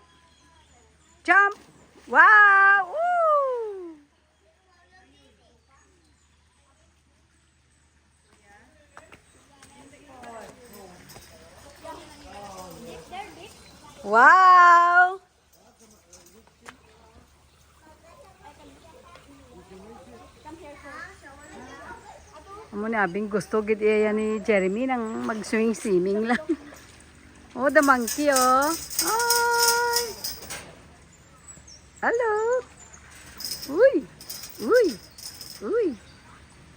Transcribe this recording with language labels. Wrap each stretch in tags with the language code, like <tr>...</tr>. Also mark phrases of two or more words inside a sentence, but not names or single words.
<en>Jump. Wow. Woo. Wow.</en> <hil>Amo ni abing gusto gid iya ni Jeremy nang mag-swimming lang.</hil> <en>Oh, the monkey oh. Hi. Hello. Uy. Uy. Uy.</en>